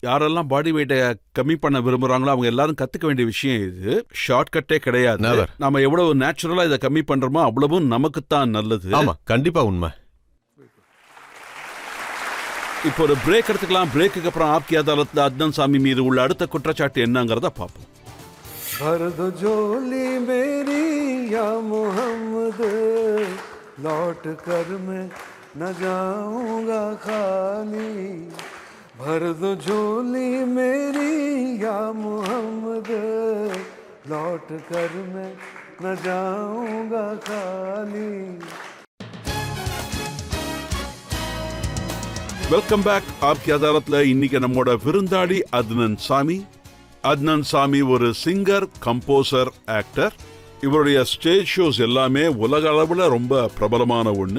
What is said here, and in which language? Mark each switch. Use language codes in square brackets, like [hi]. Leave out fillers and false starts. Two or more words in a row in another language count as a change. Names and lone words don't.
[ta] யாரெல்லாம் [en] body weight-ai [ta] கம்மி பண்ண விரும்புறாங்களோ அவங்க எல்லாரும் கத்துக்க வேண்டிய விஷயம் இது. ஷார்ட்கட்டே கிடையாது. [en] Never. [ta] நம்ம எவ்வளவு நேச்சுரலா இதை கம்மி பண்றோமோ அவ்வளவும் நமக்குத்தான் நல்லது. ஆமா, கண்டிப்பா உண்மை. இப்போ ஒரு பிரேக் எடுத்துக்கலாம். பிரேக்குக்கு அப்புறம் ஆப்கி அதாலத்ல அத்னன் சாமி மீது உள்ள அடுத்த குற்றச்சாட்டு என்னங்கிறத பார்ப்போம். [hi] भर दो झोली मेरी या मोहम्मद, लौट कर मैं न जाऊंगा खाली. भर दो झोली मेरी या मोहम्मद, लौट कर मैं न जाऊंगा खाली. [en] Welcome back. [ta] ஆப்கி அதாலத்ல இன்னைக்கு நம்மோட விருந்தாளி அத்னன் சாமி. அத்னன் சாமி ஒரு [en] singer, composer, actor. [ta] இவருடைய [en] stage shows [ta] எல்லாமே உலக அளவுல ரொம்ப பிரபலமான ஒண்ணு.